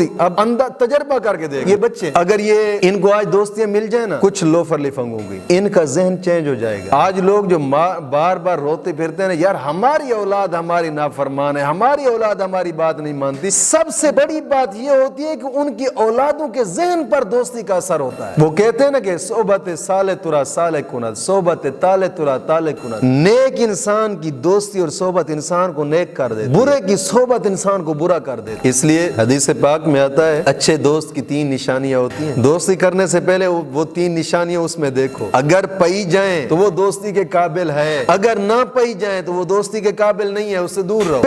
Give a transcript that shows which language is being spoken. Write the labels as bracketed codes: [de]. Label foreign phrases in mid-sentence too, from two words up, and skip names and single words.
[ur] اب اندر تجربہ کر کے دیکھ، یہ بچے اگر یہ ان کو آج دوستیاں مل جائیں نا، کچھ لوفر لفنگوں گی، ان کا ذہن چینج ہو جائے گا۔ آج لوگ جو بار بار روتے پھرتے ہیں یار ہماری اولاد ہماری نافرمان ہے، ہماری اولاد ہماری بات نہیں مانتی، سب سے بڑی بات یہ ہوتی ہے کہ ان کی اولادوں کے ذہن پر دوستی کا اثر ہوتا ہے۔ وہ کہتے ہیں نا کہ [fa] صحبت صالح ترا صالح کند، صحبت طالح ترا طالح کند، [ur] نیک انسان کی دوستی اور صحبت انسان کو نیک کر دیتی، برے کی صحبت انسان کو برا کر دیتی۔ اس لیے حدیث پاک میں آتا ہے اچھے دوست کی 3 نشانیاں ہوتی ہیں، دوستی کرنے سے پہلے وہ 3 نشانیاں اس میں دیکھو، اگر پائی جائیں تو وہ دوستی کے قابل ہے، اگر نہ پائی جائیں تو وہ دوستی کے قابل نہیں ہے، اس سے دور رہو۔